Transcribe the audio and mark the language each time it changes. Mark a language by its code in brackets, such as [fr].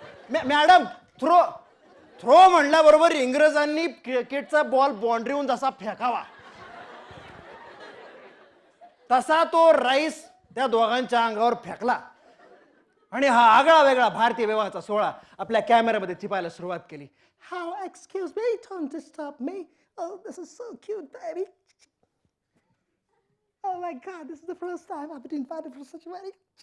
[mr] Madam throw. Throw म्हणल्याबरोबर इंग्रजांनी क्रिकेटचा ball बाउंड्रीहून जसा फेकावा तसा तो राईस त्या दोघांच्या अंगावर फेकला आणि हा आगळा वेगळा भारतीय विवाहाचा सोहळा आपल्या कॅमेऱ्यामध्ये टिपायला सुरुवात केली. [en] How excuse me, don't disturb me. Oh, this is so cute, baby. Oh my God, this is the first time I've been invited for such a wedding.